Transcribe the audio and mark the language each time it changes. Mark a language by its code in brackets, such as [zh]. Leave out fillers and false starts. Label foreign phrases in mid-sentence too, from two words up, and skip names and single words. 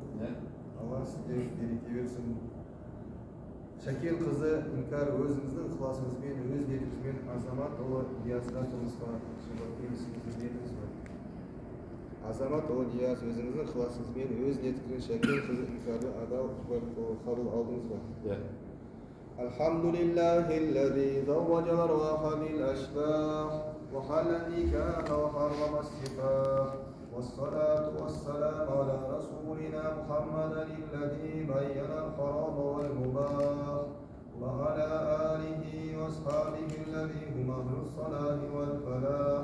[kk] Алла сіздер береке берсін. Шәкен қызы Іңкәр өзіңіздің ықыласыңызбен, өз ниетіңізбен Азамат ұлы Диязға тұрмысқа шығуға келісіңізді бердіңіз бе? Азамат ұлы Дияз өзіңіздің ықыласыңызбен, өз ниетіңізбен Шәкен қызы Іңкәрді адал қабыл алдыңыз ба? [ar] الحمد لله الذي زوج الأرواح بالأشباح وأحل النكاح وحرم السفاح. والصلاة والسلام على رسولنا محمد الذي بين الحرام والمباح وعلى آله وأصحابه الذين هم أهل الصلاة والفلاح.